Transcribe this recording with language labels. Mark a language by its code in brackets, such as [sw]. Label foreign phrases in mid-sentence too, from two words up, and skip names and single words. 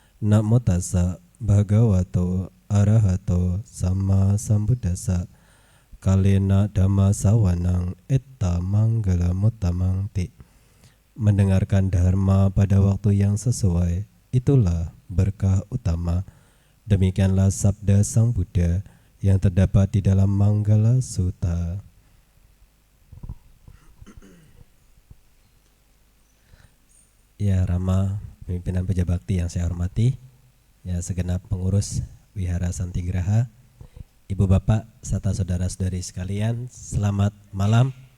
[pi] Namo tassa bhagavato arahato sama sambuddhassa. Kalena dhamma sawanang etta manggala mutamang ti. [id] Mendengarkan dharma pada waktu yang sesuai, itulah berkah utama. Demikianlah sabda Sang Buddha yang terdapat di dalam Manggala Sutta. Ya Rama, pimpinan Puja Bakti yang saya hormati, ya segenap pengurus Wihara Santigraha, Ibu Bapak serta saudara-saudari sekalian, selamat malam.